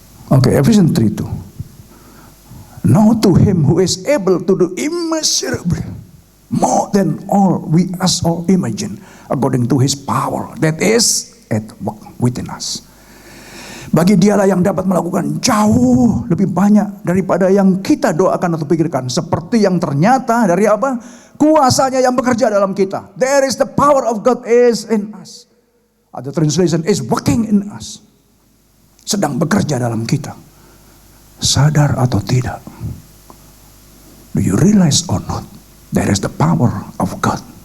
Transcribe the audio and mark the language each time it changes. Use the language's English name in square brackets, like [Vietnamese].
[English] Okay, Ephesians 3:2. Now to Him who is able to do immeasurably more than all we ask or imagine, according to His power that is at work within us. [Indonesian] Bagi Dialah yang dapat melakukan jauh lebih banyak daripada yang kita doakan atau pikirkan, seperti yang ternyata dari apa? Kuasanya yang bekerja dalam kita. [English] There is the power of God is in us. Other translation is working in us. [Indonesian] sedang bekerja dalam kita. Sadar atau tidak? [English] Do you realize or not? There is the power of God.